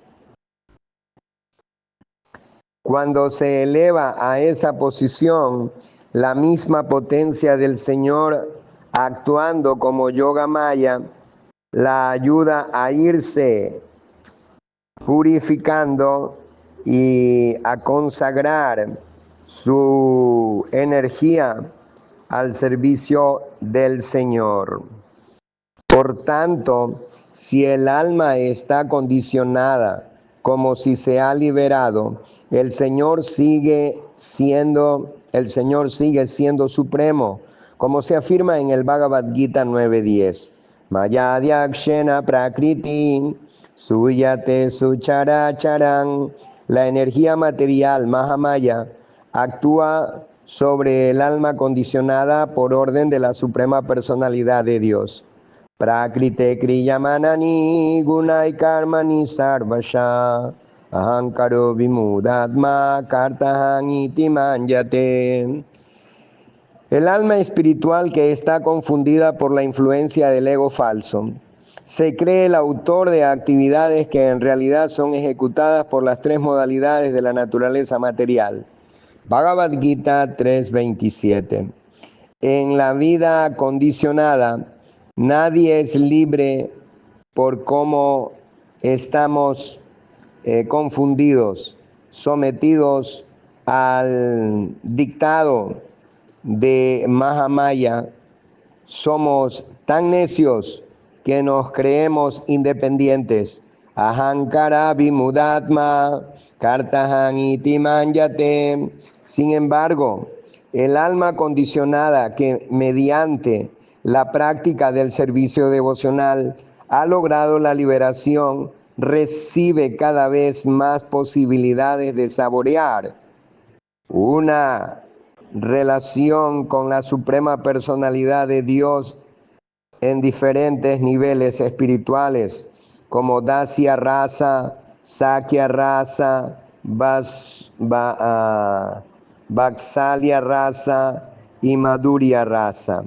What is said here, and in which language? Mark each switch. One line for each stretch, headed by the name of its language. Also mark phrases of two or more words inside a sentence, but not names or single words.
Spanish: Cuando se eleva a esa posición, la misma potencia del Señor actuando como Yoga Maya la ayuda a irse purificando y a consagrar su energía al servicio del Señor. Por tanto, si el alma está condicionada como si se ha liberado, el Señor sigue siendo supremo, como se afirma en el Bhagavad Gita 9.10.
Sanskrit: Mayadhyakshena prakriti suyate sucharacharan.
Spanish: La energía material Mahamaya actúa sobre el alma condicionada por orden de la Suprema Personalidad de Dios.
Sanskrit: Prakrite kriyamanani gunai karmani sarvasha ahankaro vimudatma kartahan iti manyate.
Spanish: El alma espiritual que está confundida por la influencia del ego falso se cree el autor de actividades que en realidad son ejecutadas por las tres modalidades de la naturaleza material. Bhagavad Gita 3.27. En la vida condicionada, nadie es libre por cómo estamos confundidos, sometidos al dictado de Mahamaya. Somos tan necios que nos creemos independientes.
Sanskrit: Ahankara vimudatma kartahan iti manyate.
Spanish: Sin embargo, el alma condicionada que mediante la práctica del servicio devocional ha logrado la liberación, recibe cada vez más posibilidades de saborear una relación con la Suprema Personalidad de Dios en diferentes niveles espirituales, como
Sanskrit: Dasya Rasa, Sakya Rasa, Vatsalya Rasa
Spanish: y
Sanskrit: Madhurya Rasa.